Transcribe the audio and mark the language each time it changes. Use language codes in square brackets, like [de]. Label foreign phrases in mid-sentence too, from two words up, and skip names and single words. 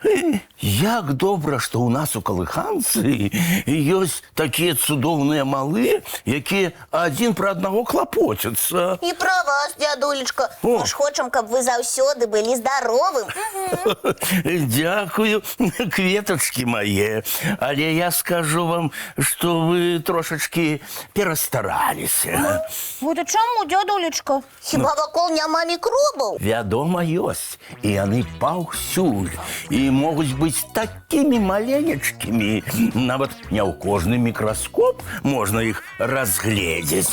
[be] Як добра, што ў нас у калыханцы ёсць такія цудоўныя малы, якія адзін пра аднаго клапоцяцца. І пра вас, дзядулечка. О. Мы ж хочам, каб вы заўсёды былі здаровым. [uk] Дякую, кветочки мои. [be] Але я скажу вам, что вы трошечки перастараліся. Гэта чаму, дзядулечка? Хіба вакол няма мікробаў? Вядома, ёсць. І яны паўсюль. І могуць быць такімі маленечкімі. Нават не ў кожны мікраскоп можна іх разгледзець.